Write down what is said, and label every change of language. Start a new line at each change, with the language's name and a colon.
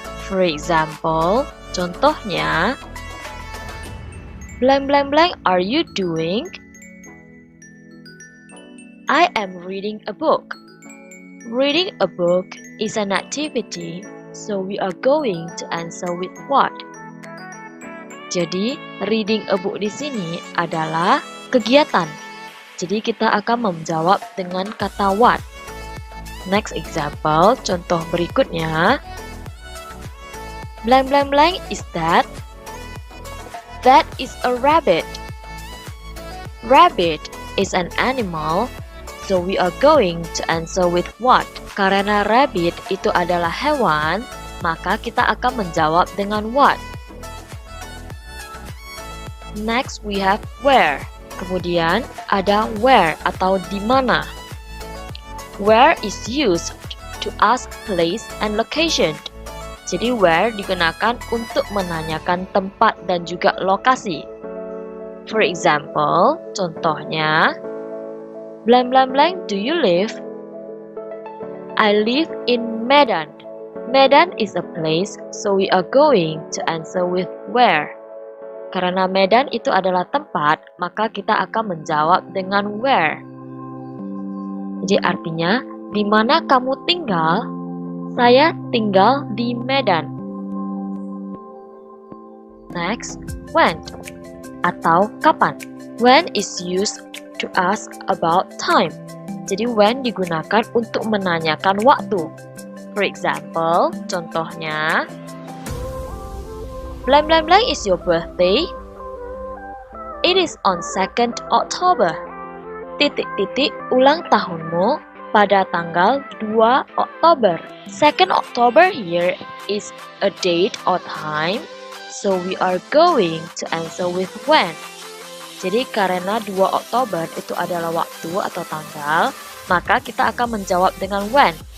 English: For example, contohnya, blank blank blank are you doing? I am reading a book. Reading a book is an activity, so we are going to answer with what?
Indonesian: Jadi,
English: reading a book
Indonesian: di sini adalah kegiatan. Jadi, kita akan menjawab dengan kata what.
English: Next example,
Indonesian: contoh berikutnya.
English: Blank blank blank is that? That is a rabbit. Rabbit is an animal, so we are going to answer with what?
Indonesian: Karena rabbit itu adalah hewan, maka kita akan menjawab dengan what?
English: Next we have where.
Indonesian: Kemudian ada where atau di mana.
English: Where is used to ask place and location.
Indonesian: Jadi where digunakan untuk menanyakan tempat dan juga lokasi.
English: For example, contohnya, blank blank blank do you live? I live in Medan. Medan is a place, so we are going to answer with where.
Indonesian: Karena Medan itu adalah tempat, maka kita akan menjawab dengan where. Jadi artinya, di mana kamu tinggal? Saya tinggal di Medan. Next, when atau kapan.
English: When is used to ask about time.
Indonesian: Jadi when digunakan untuk menanyakan waktu.
English: For example, contohnya, blank blank blank is your birthday? It is on 2nd October.
Indonesian: Titik titik ulang tahunmu pada tanggal 2 Oktober.
English: 2nd October here is a date or time, so we are going to answer with when.
Indonesian: Jadi karena 2 Oktober itu adalah waktu atau tanggal, maka kita akan menjawab dengan when.